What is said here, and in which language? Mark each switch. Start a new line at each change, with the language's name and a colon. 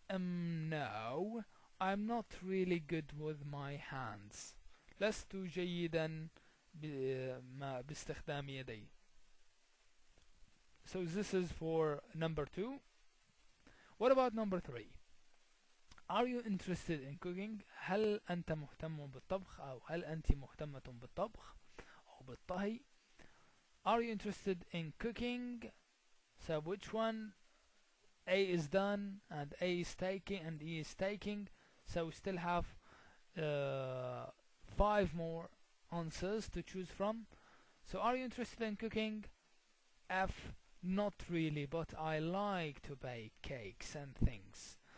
English: No, I'm not really good with my hands.
Arabic: لست جيدا باستخدام يدي.
English: So this is for number 2. What about number 3? Are you interested in cooking?
Arabic: هل أنت مهتم بالطبخ أو هل أنت مهتمة بالطبخ أو بالطهي؟
English: Are you interested in cooking? So which one? A is done and A is taking and E is taking. So we still have 5 more answers to choose from. So are you interested in cooking? F. Not really, but I like to bake cakes and things.